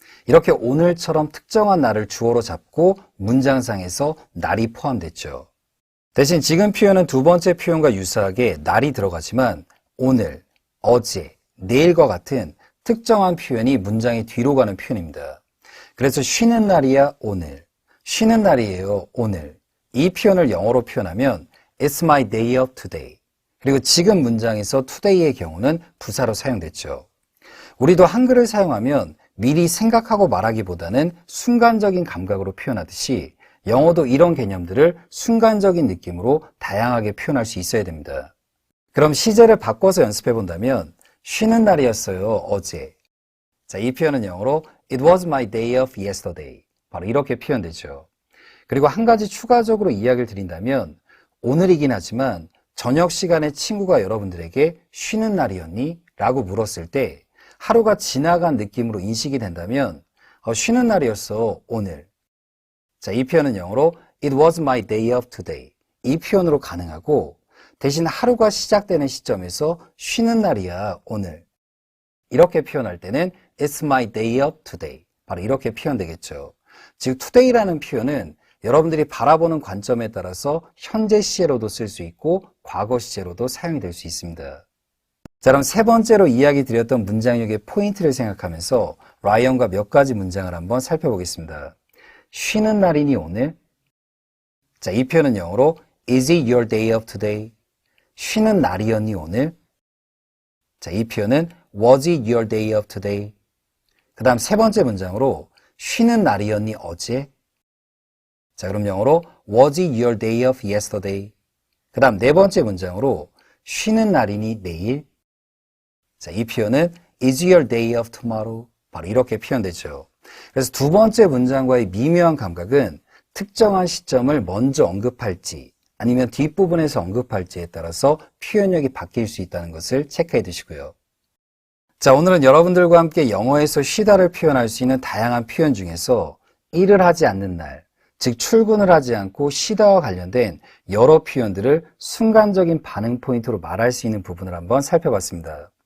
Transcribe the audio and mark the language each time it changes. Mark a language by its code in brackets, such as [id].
[ko] 이렇게 오늘처럼 특정한 날을 주어로 잡고 문장상에서 날이 포함됐죠. 대신 지금 표현은 두 번째 표현과 유사하게 날이 들어가지만 오늘, 어제, 내일과 같은 특정한 표현이 문장의 뒤로 가는 표현입니다. 그래서 쉬는 날이야 오늘, 쉬는 날이에요 오늘. 이 표현을 영어로 표현하면 [en] It's my day off today. [ko] 그리고 지금 문장에서 today의 경우는 부사로 사용됐죠. 우리도 한글을 사용하면 미리 생각하고 말하기보다는 순간적인 감각으로 표현하듯이 영어도 이런 개념들을 순간적인 느낌으로 다양하게 표현할 수 있어야 됩니다. 그럼 시제를 바꿔서 연습해 본다면 쉬는 날이었어요, 어제. 자, 이 표현은 영어로 [en] It was my day off yesterday. [ko] 바로 이렇게 표현되죠. 그리고 한 가지 추가적으로 이야기를 드린다면 오늘이긴 하지만 저녁 시간에 친구가 여러분들에게 쉬는 날이었니? 라고 물었을 때 하루가 지나간 느낌으로 인식이 된다면 쉬는 날이었어, 오늘. 자, 이 표현은 영어로 [en] It was my day off today. [ko] 이 표현으로 가능하고 대신 하루가 시작되는 시점에서 쉬는 날이야, 오늘. 이렇게 표현할 때는 [en] It's my day off today. [ko] 바로 이렇게 표현되겠죠. 즉, today라는 표현은 여러분들이 바라보는 관점에 따라서 현재 시제로도 쓸 수 있고 과거 시제로도 사용이 될 수 있습니다. 자, 그럼 세 번째로 이야기 드렸던 문장력의 포인트를 생각하면서 라이언과 몇 가지 문장을 한번 살펴보겠습니다. 쉬는 날이니 오늘? 자, 이 표현은 영어로 [en] Is it your day off today? [ko] 쉬는 날이었니 오늘? 자, 이 표현은 [en] Was it your day off today? [ko] 그 다음 세 번째 문장으로 쉬는 날이었니 어제? 자, 그럼 영어로 [en] Was it your day off yesterday? [ko] 그 다음 네 번째 문장으로 쉬는 날이니 내일? 자, 이 표현은 [en] Is your day off tomorrow? [ko] 바로 이렇게 표현되죠. 그래서 두 번째 문장과의 미묘한 감각은 특정한 시점을 먼저 언급할지 아니면 뒷부분에서 언급할지에 따라서 표현력이 바뀔 수 있다는 것을 체크해 두시고요. 자, 오늘은 여러분들과 함께 영어에서 쉬다를 표현할 수 있는 다양한 표현 중에서 일을 하지 않는 날, 즉 출근을 하지 않고 쉬다와 관련된 여러 표현들을 순간적인 반응 포인트로 말할 수 있는 부분을 한번 살펴봤습니다.